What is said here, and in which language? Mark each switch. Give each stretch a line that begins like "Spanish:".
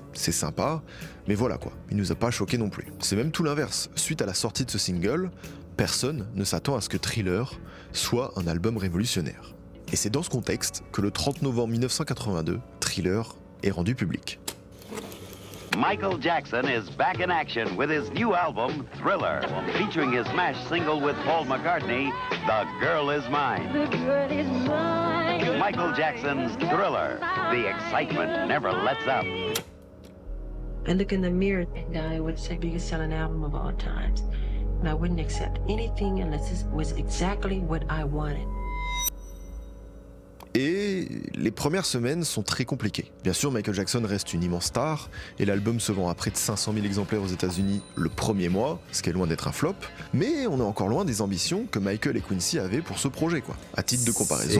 French: C'est sympa, mais voilà quoi, il nous a pas choqué non plus. C'est même tout l'inverse. Suite à la sortie de ce single, personne ne s'attend à ce que Thriller soit un album révolutionnaire. Et c'est dans ce contexte que le 30 novembre 1982, Thriller est rendu public.
English: Michael Jackson is back in action with his new album, Thriller, featuring his smash single with Paul McCartney, The Girl Is Mine. The girl is mine. Michael Jackson's Thriller. The excitement never lets up. I look in the mirror and I would say biggest selling album of all times. And I wouldn't accept anything unless it was exactly what I wanted.
French: Et les premières semaines sont très compliquées. Bien sûr, Michael Jackson reste une immense star, et l'album se vend à près de 500 000 exemplaires aux États-Unis le premier mois, ce qui est loin d'être un flop, mais on est encore loin des ambitions que Michael et Quincy avaient pour ce projet, quoi. À titre de comparaison,